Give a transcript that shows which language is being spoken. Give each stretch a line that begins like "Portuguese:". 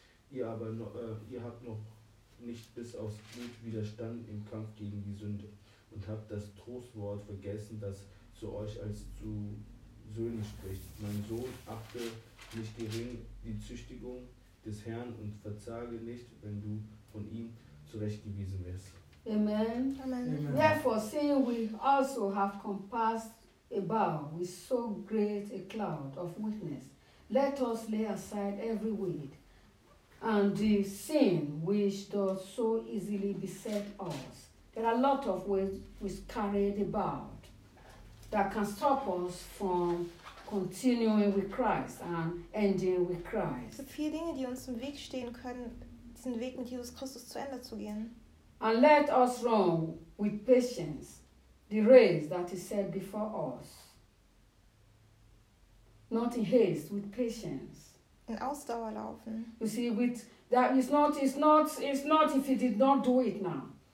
German: Ihr aber ihr habt noch nicht bis aufs Blut widerstanden im Kampf gegen die Sünde und habt das Trostwort vergessen, das zu euch als zu Söhnen spricht. Mein Sohn, achte nicht gering die Züchtigung des Herrn und verzage nicht, wenn du von ihm zurechtgewiesen wirst. Amen. Amen.
English: Therefore, seeing we also have compassed about with so great a cloud of witness, let us lay aside every weight and the sin which does so easily beset us. There are a lot of weight we carry about that can stop us from continuing with Christ and ending with Christ.
German: So viele Dinge, die uns im Weg stehen können, diesen Weg mit Jesus Christus zu Ende zu gehen.
English: And let us run with patience the race that is set before us. Not in haste, with patience.
German: In Ausdauer laufen.
English: You see, with that it's not if you did not do it now.